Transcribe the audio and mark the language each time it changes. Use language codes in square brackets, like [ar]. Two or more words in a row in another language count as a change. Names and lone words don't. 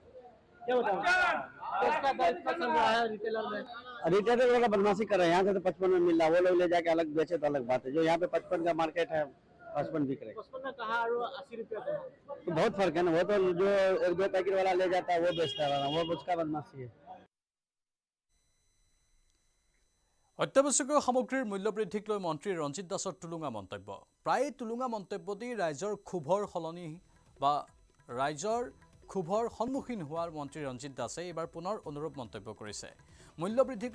[hi] क्या बताऊँ इसका दर कितना चल रहा है रिटेलर में रिटेलर वाला बदमाशी कर रहे हैं यहाँ से तो 55 में मिल रहा है वो लोग ले जाके अलग बेचे तो अलग बात है जो यहाँ पे 55 का मार्केट है 55 बिक रहे 55 में कहा और 80 रुपया कहा तो बहुत फर्क है ना वो तो जो 1-2 पैकेट वाला ले जाता है वो बेचता है वो उसका बदमाशी है [as] অত্যাৱশ্যকীয় সামগ্ৰীৰ মূল্য বৃদ্ধিক লৈ মন্ত্ৰী ৰঞ্জিত দাসৰ তুলুঙা মন্তব্য প্ৰায় তুলুঙা মন্তব্য দি ৰাইজৰ ক্ষোভৰ সলনি বা ৰাইজৰ ক্ষোভৰ সন্মুখীন হোৱাৰ মন্ত্ৰী ৰঞ্জিত দাসে এইবাৰ পুনৰ অনুৰূপ মন্তব্য কৰিছে মূল্য বৃদ্ধিক